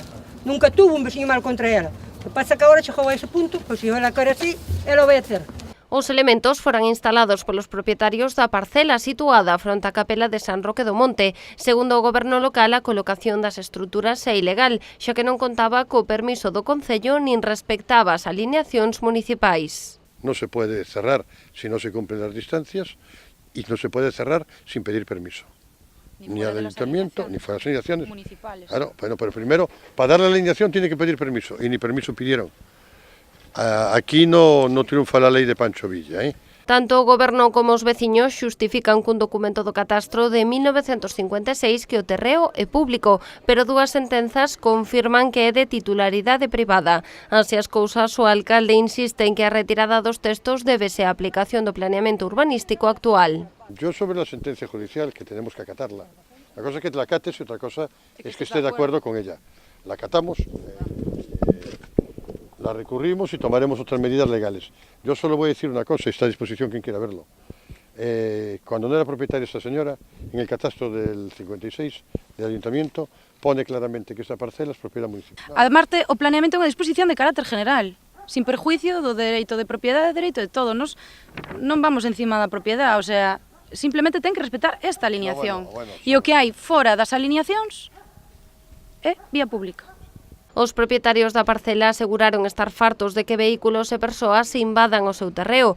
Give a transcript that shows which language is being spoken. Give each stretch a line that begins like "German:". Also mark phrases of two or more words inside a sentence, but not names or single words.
Galician: Nunca tuvo un veciño malo contra ela. O que pasa que agora chegou a ese punto, pois se ela quere así, ela o vai a ter. Os elementos foran instalados polos propietarios da parcela situada fronte á capela de San Roque do Monte. Segundo o goberno local, a colocación das estruturas é ilegal, xa que non contaba co permiso do Concello nin respectaba as alineacións municipais.
Spanish: No se puede cerrar si no se cumplen las distancias y no se puede cerrar sin pedir permiso. Ni al ayuntamiento, ni fuera de las alineaciones municipales. Claro, bueno, pero primero, para dar la alineación tiene que pedir permiso, y ni permiso pidieron. Aquí no triunfa la ley de Pancho Villa, ¿eh?
Galician: Tanto o goberno como os veciños xustifican cun documento do catastro de 1956 que o terreo é público, pero dúas sentenzas confirman que é de titularidade privada. Así as cousas, o alcalde insiste en que a retirada dos textos débese á aplicación do planeamento urbanístico actual.
Spanish: Yo sobre la sentencia judicial, que tenemos que acatarla. La cosa es que la acates y otra cosa es que esté de acuerdo con ella. La acatamos, la recurrimos y tomaremos otras medidas legales. Yo solo voy a decir una cosa, está a disposición quien quiera verlo. Cuando no era propietaria esta señora, en el catastro del 56 del ayuntamiento, pone claramente que esta parcela es propiedad municipal.
Galician: Ademarte, o planeamento é unha disposición de carácter general,
Spanish: sin perjuicio
Galician: do dereito de propiedade, dereito de todo. Nos non vamos encima da propiedade,
Spanish: o sea,
Galician: simplemente ten que respetar esta alineación. E o que hai fora das alineacións é vía pública. Os propietarios da parcela aseguraron estar fartos de que vehículos e persoas se invadan o seu terreo.